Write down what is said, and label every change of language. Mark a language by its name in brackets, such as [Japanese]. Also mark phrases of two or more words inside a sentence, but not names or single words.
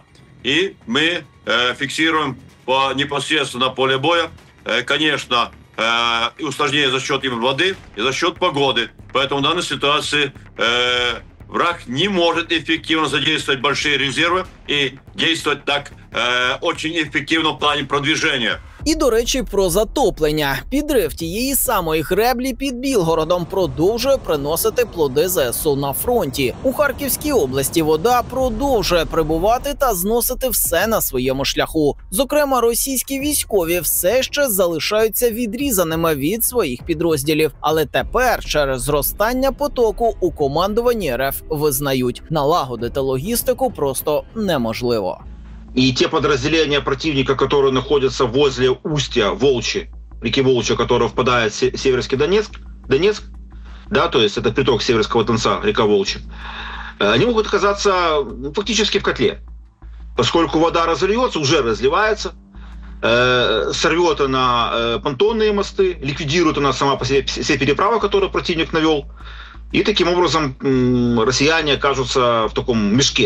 [Russian] И мы фиксируем непосредственно на поле боя, конечно, и усложнение за счет именно воды и за счет погоды. Поэтому в данной ситуации враг не может эффективно задействовать большие резервы и действовать так очень эффективно в плане продвижения. [Ukrainian] І, до речі, про затоплення. Підрив тієї самої греблі під Білгородом продовжує приносити плоди ЗСУ на фронті. У Харківській області вода продовжує прибувати та зносити все на своєму шляху. Зокрема, російські військові все ще залишаються відрізаними від своїх підрозділів. Але тепер через зростання потоку у командуванні РФ визнають, налагодити логістику просто неможливо. [Russian] и те подразделения противника, которые находятся возле устья Волчи, реки Волчи, которая впадает в Северский Донецк, да, то есть это приток Северского Донца, река Волчи, они могут оказаться фактически в котле, поскольку вода разольется, уже разливается, сорвет она понтонные мосты, ликвидирует она сама по себе все переправы, которые противник навел, и таким образом россияне окажутся в таком мешке.